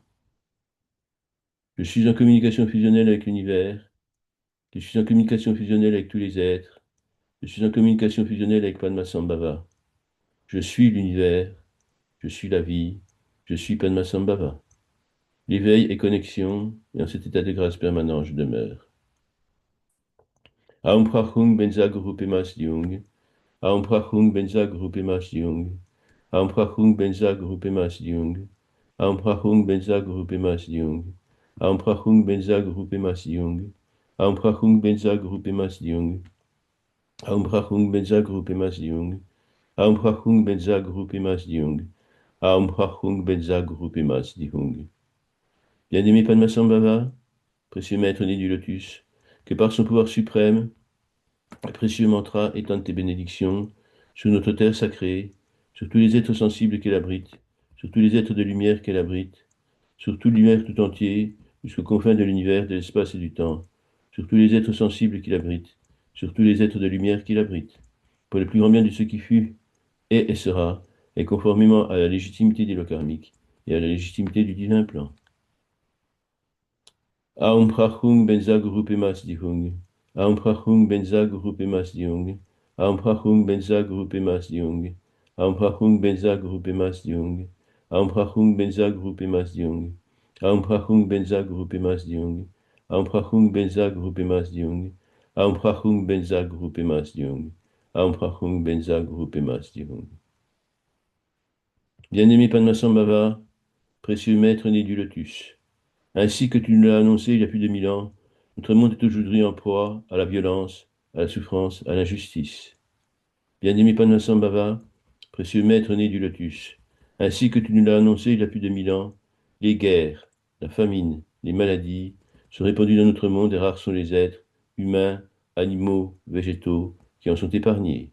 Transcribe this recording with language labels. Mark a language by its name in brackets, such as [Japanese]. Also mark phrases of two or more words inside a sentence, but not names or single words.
[French] Je suis en communication fusionnelle avec l'univers, je suis en communication fusionnelle avec tous les êtres, je suis en communication fusionnelle avec Padmasambhava. Je suis l'univers, je suis la vie, je suis Padmasambhava. L'éveil est connexion, et en cet état de grâce permanent, je demeure. [Sanskrit] Aum Prachung Benza Guru Pemas Diung, Aum Prachung Benza Guru Pemas Diung. Aum Prachung Benza Guru Pemas Diung. Aum Prachung Benza Guru Pemas Diung. Aum Prachung Benza Guru Pemas Diung. Aum Prachung Benza Guru Pemas Diung. Aum Brachung Benza Grupemas Diung. Aum Brachung Benza Grupemas Diung. Aum Brachung Benza Grupemas Diung. [French] Bien-aimé Padmasambhava, précieux maître né du lotus, que par son pouvoir suprême, le précieux mantra étende tes bénédictions sur notre terre sacrée, sur tous les êtres sensibles qu'elle abrite, sur tous les êtres de lumière qu'elle abrite, sur tout l'univers tout entier, jusqu'aux confins de l'univers, de l'espace et du temps, sur tous les êtres sensibles qu'il abrite, sur tous les êtres de lumière qu'il abrite, pour le plus grand bien de ce qui fut, est et sera, et conformément à la légitimité des lois karmiques et à la légitimité du divin plan. [Sanskrit] Aum Prachung Benza Guru Pemas Dihung. Aum Prachung Benza Guru Pemas Dihung. Aum Prachung Benza Guru Pemas Dihung. Aum Prachung Benza Guru Pemas Dihung. Aum Prachung Benza Guru Pemas Dihung. Aum Prachung Benza Guru Pemas Dihung. Aum Prachung Benza Guru Pemas Dihung. Aum Prachung Benza Guru Pemas Dihung. Aum Prachung Benza Guru Pemas Dihung. [French] Bien-aimé Padmasambhava, précieux maître né du lotus. Ainsi que tu nous l'as annoncé il y a plus de 1000 ans, notre monde est aujourd'hui en proie à la violence, à la souffrance, à l'injustice. Bien-aimé Padmasambhava, précieux maître né du lotus, ainsi que tu nous l'as annoncé il y a plus de 1000 ans, les guerres, la famine, les maladies sont répandues dans notre monde et rares sont les êtres, humains, animaux, végétaux, qui en sont épargnés.